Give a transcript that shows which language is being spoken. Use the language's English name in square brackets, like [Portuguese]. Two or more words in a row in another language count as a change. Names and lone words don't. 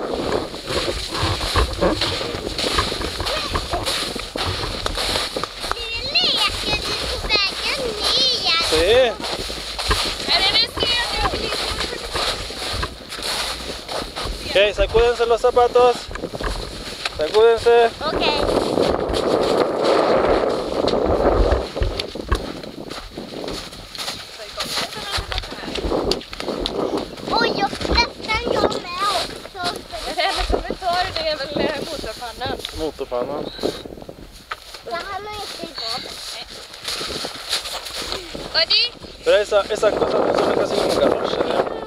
[Swedish] Vi leker på vägen ner. [Spanish] Se. Okej, sacúdense los zapatos. Sacúdense. [Swedish] Okej. Oj, nästan jag med också. Det enda som vi tar det är väl motorpannan. Motorpannan. Det här har inte gått. [English] Ready? [Spanish] Pero esa cosa no son casi un garage.